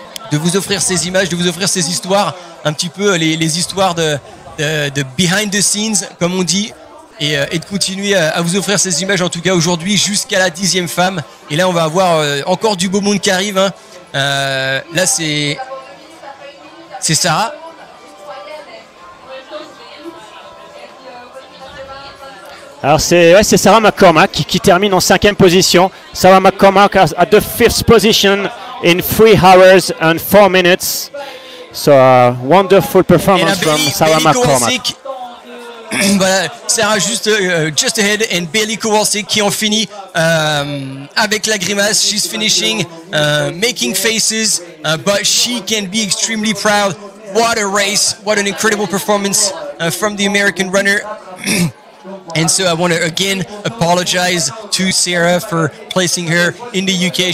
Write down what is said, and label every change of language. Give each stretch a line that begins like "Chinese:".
French: De vous offrir ces images, de vous offrir ces histoires, un petit peu les histoires de
English: behind the scenes,
French: comme on dit, et de continuer à vous offrir ces images, en tout cas aujourd'hui, jusqu'à la 10e femme. Et là, on va avoir encore du beau monde qui arrive. Là, c'est Sarah. Alors c'est Sarah McCormack qui termine en 5e position.
English: Sarah McCormack at the 5th position in 3 hours and 4 minutes. So a wonderful performance from Sarah McCormack.
French: Voilà, Sarah juste
English: just ahead and
French: Bailey Kowalczyk qui ont fini avec la grimace.
English: She's finishing, making faces, but she can be extremely proud. What a race! What an incredible performance from the American runner. And so I want to again apologize to Sarah for placing her in the UK.